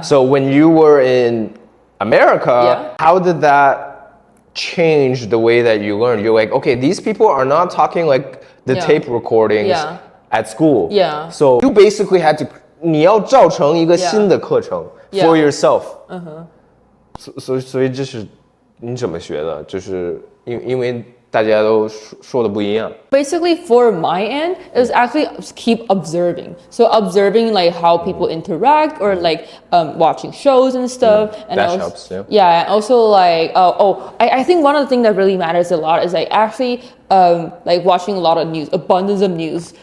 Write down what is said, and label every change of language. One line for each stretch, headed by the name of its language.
English: So when you were in America, how did that change the way that you learned? You're like, okay, these people are not talking like the tape recordings at school. So you basically had to
Chinese: 你要造成一个新的课程
English: for yourself.
Chinese: 所以这是你怎么学的？就是因为大家都说的不一样。
English: Basically, for my end, it was actually keep observing. So observing like how people interact or like watching shows and stuff. And that also, helps, yeah. And also like I think one of the things that really matters a lot is like actually like watching a lot of news, abundance of news.